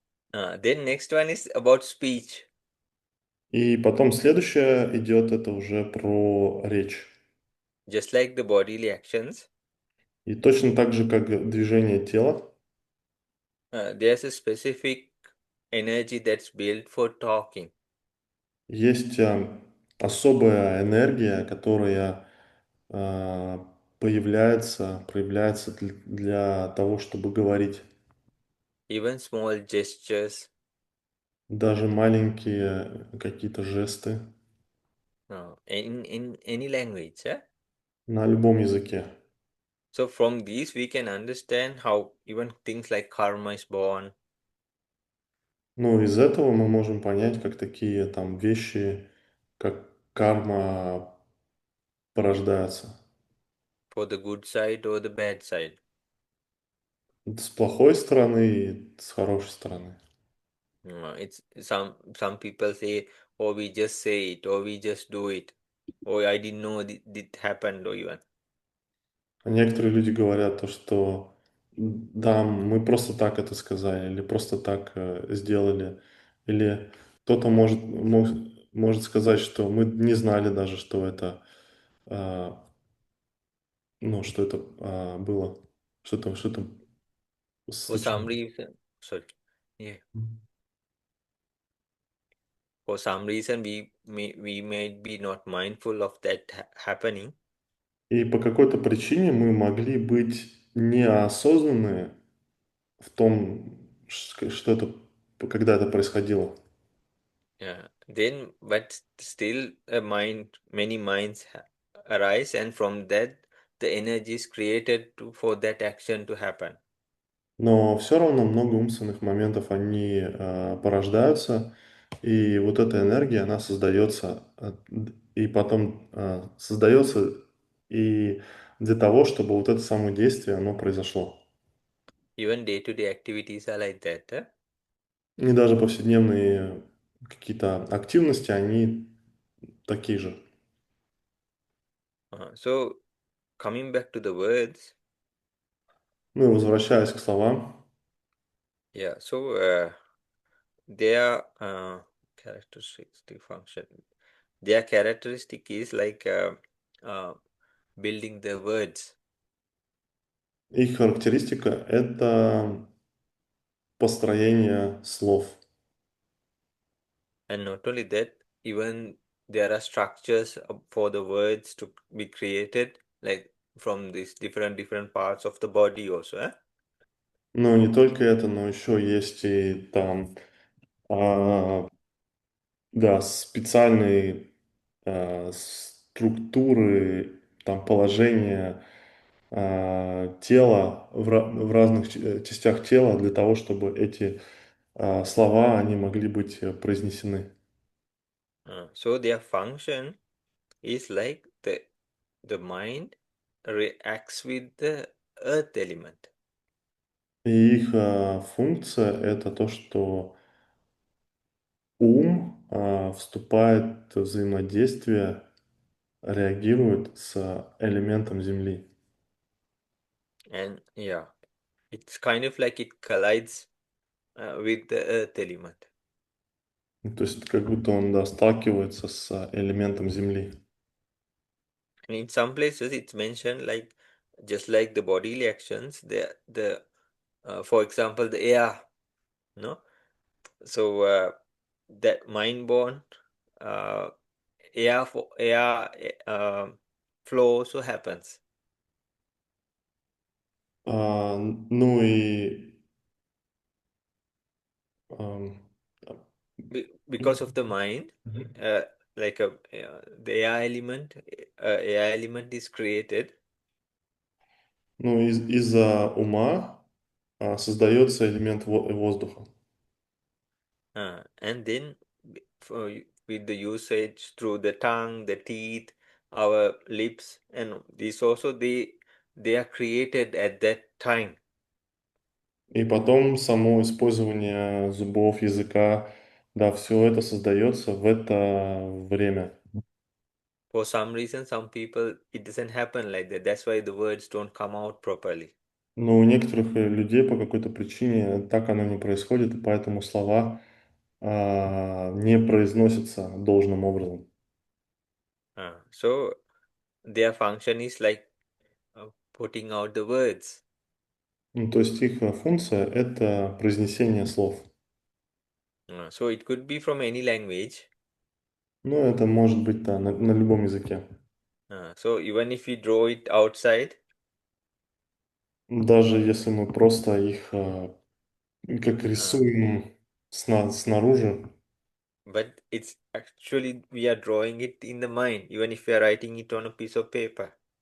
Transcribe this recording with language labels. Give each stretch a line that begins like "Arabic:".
English: Then next one is about speech.
Russian: И потом следующее идет, это уже про речь.
English: Just like the bodily actions,
Russian: И точно так же, как движение тела,
English: there's a specific energy that's built for talking.
Russian: есть особая энергия, которая проявляется для того, чтобы говорить.
English: Even small gestures,
Russian: Даже маленькие какие-то жесты
English: in any language.
Russian: на любом языке.
English: So from these we can understand how even things like karma is born,
Russian: Ну, из этого мы можем понять, как такие там вещи, как карма порождаются.
English: for the good side or the bad side.
Russian: С плохой стороны и с хорошей стороны.
English: It's some people say, "Oh, we just say it, or we just do it, or I didn't know it happened, or even."
Russian: А некоторые люди говорят то, что да, мы просто так это сказали, или просто так сделали, или кто-то может сказать, что мы не знали даже, что это, а, ну, что это было, что это
English: For some
Russian: случилось.
English: reason, sorry, yeah, for some reason we may be not mindful of that happening,
Russian: И по какой-то причине мы могли быть неосознанны в том, что это, когда это происходило.
English: yeah. Then, but still, many minds arise, and from that, the energy is created for that action to happen.
Russian: Но все равно много умственных моментов, они порождаются, и вот эта энергия, она создается, и потом создается и для того, чтобы вот это самое действие, оно произошло.
English: Even day-to-day activities are like that.
Russian: И даже повседневные какие-то активности, они такие же.
English: So coming back to the words,
Russian: Ну и возвращаясь к словам,
English: yeah. So their characteristics, the function, their characteristic is like uh, building the words,
Russian: их характеристика — это построение слов.
English: and not only that, even there are structures for the words to be created, like from these different parts of the body also.
Russian: Но не только это, но еще есть и там а, да, специальные, структуры, там положения, тела в разных частях тела для того, чтобы эти, слова, они могли быть, произнесены.
English: So their function is like the mind reacts with the earth element.
Russian: И их, функция — это то, что ум, вступает в взаимодействие реагирует с элементом Земли.
English: And yeah, it's kind of like it collides with the earth element.
Russian: Ну, то есть как будто он, да, сталкивается с элементом Земли.
English: And in some places it's mentioned like just like the body reactions, the for example the air, no? So that mind-born uh, air flow also happens
Russian: Ну и ам,
English: because of the mind. Мгм. Uh, like the air element is created.
Russian: Ну, из-за ума создается элемент воздуха.
English: And then with the usage through the tongue, the teeth, our lips, and these also they are created at that time.
Russian: И потом само использование зубов, языка, да, все это создается в это время.
English: For some reason, some people it doesn't happen like that. That's why the words don't come out properly.
Russian: Но у некоторых людей по какой-то причине так оно не происходит, и поэтому слова не произносятся должным образом.
English: So their function is like putting out the words.
Russian: Ну, то есть их функция — это произнесение слов.
English: So it could be from any language.
Russian: Ну, это может быть, да, на любом языке.
English: So even if we draw it outside,
Russian: Даже если мы просто их как uh, рисуем снаружи,
English: but it's actually we are drawing it in the mind, even if we are writing it on a piece of paper.